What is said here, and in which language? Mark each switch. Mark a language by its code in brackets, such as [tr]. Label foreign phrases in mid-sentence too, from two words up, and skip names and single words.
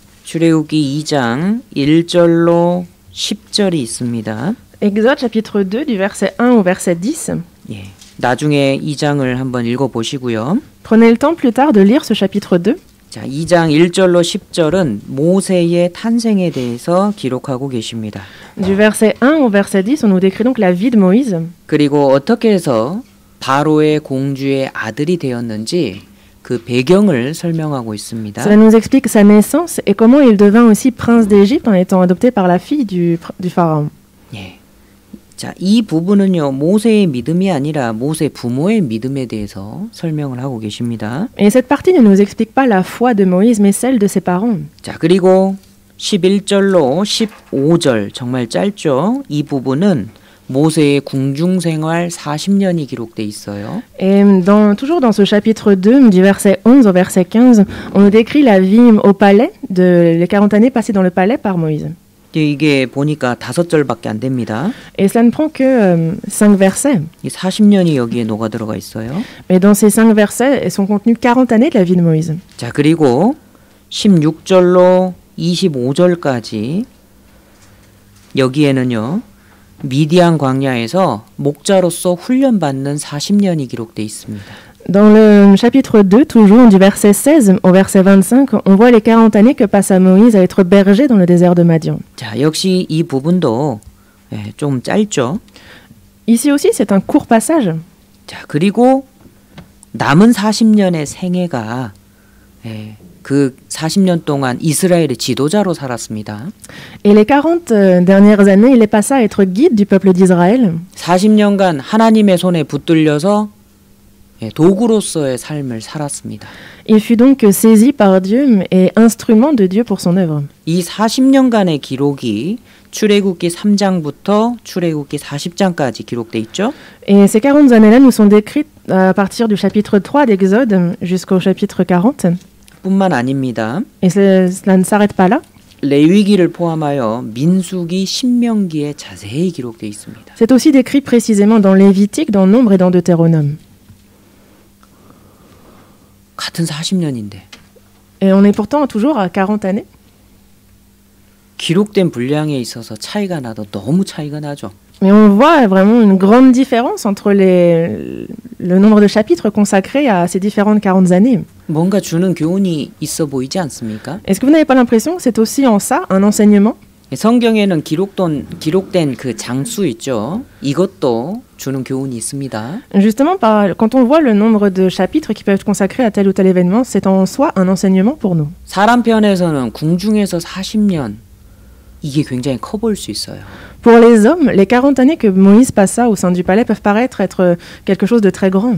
[ko] 출애굽기 2장 1절로 10절이 있습니다. [fr] Exode chapitre 2 du verset 1 au verset 10. [ko] 예. 나중에 2장을 한번 읽어 보시고요. [fr] Prenez le temps plus tard de lire ce chapitre 2. [ko] 자, 2장 1절로 10절은 모세의 탄생에 대해서 기록하고 계십니다. [fr] Du verset 1 au verset 10, on nous décrit donc la vie de Moïse. [ko] 그리고 어떻게 해서 바로의 공주의 아들이 되었는지 그 배경을 설명하고 있습니다. [fr] Cela nous explique sa naissance et comment il devint aussi prince d'Égypte en étant adopté par la fille du pharaon. [ko] 예. 자, 이 부분은요, 모세의 믿음이 아니라 모세 부모의 믿음에 대해서 설명을 하고 계십니다. [fr] Et cette partie ne nous explique pas la foi de Moïse, mais celle de ses parents. [ko] 자, 그리고 11절로 15절 정말 짧죠. 이 부분은 모세의 궁중 생활 40년이 기록돼 있어요. [fr] Et toujours dans ce chapitre 2, du verset 11 au verset 15, on nous décrit la vie au palais, les 40 années passées dans le palais par Moïse. [ko] 이게 보니까 5절밖에 안 됩니다. [fr] Et cela ne prend que 5 versets. [ko] 이 40년이 여기에 녹아 들어가 있어요. [fr] Mais dans ces 5 versets sont contenues 40 années de la vie de Moïse. [ko] 자, 그리고 16절로 25절까지 여기에는요. 미디안 광야에서 목자로서 훈련받는 40년이 기록돼 있습니다. [fr] Dans le chapitre 2, toujours du verset 16 au verset 25, on voit les 40 années que passa Moïse à être berger dans le désert de Madian. [ko] 자, 역시 이 부분도 좀 짧죠. [fr] Ici aussi, c'est un court passage. [ko] 자, 그리고 남은 40년의 생애가 그 40년 동안 이스라엘의 지도자로 살았습니다. [fr] Et les 40 dernières années, il est passé à être guide du peuple d'Israël. [ko] 40년간 하나님의 손에 붙들려서 도구로서의 삶을 살았습니다. [fr] Il fut donc saisi par Dieu et instrument de Dieu pour son œuvre. [ko] 이 40년간의 기록이 출애굽기 3장부터 출애굽기 40장까지 기록돼 있죠. [fr] Et ces 40 années-là nous sont décrites à partir du chapitre 3 d'Exode jusqu'au chapitre 40. [ko] 뿐만 아닙니다. [fr] Et cela ne s'arrête pas là. [ko] 레위기를 포함하여 민수기, 신명기에 자세히 기록돼 있습니다. [fr] C'est aussi décrit précisément dans Lévitique, dans Nombre et dans Deutéronome. [ko] 같은 40년인데. [fr] Et on est pourtant toujours à 40 années. [ko] 기록된 분량에 있어서 차이가 나도 너무 차이가 나죠. [fr] Mais on voit vraiment une grande différence entre le nombre de chapitres consacrés à ces différentes 40 années. [ko] 뭔가 주는 교훈이 있어 보이지 않습니까? [fr] Est-ce que vous n'avez pas l'impression que c'est aussi en ça un enseignement? [ko] 성경에는 기록된 그 장수 있죠. 이것도 주는 교훈이 있습니다. [fr] Justement, quand on voit le nombre de chapitres qui peuvent être consacrés à tel ou tel événement, c'est en soi un enseignement pour nous. [ko] 사람 편에서는 궁중에서 40년 이게 굉장히 커 보일 수 있어요. [fr] Pour les hommes, les 40 années que Moïse passa au sein du palais peuvent paraître être quelque chose de très grand.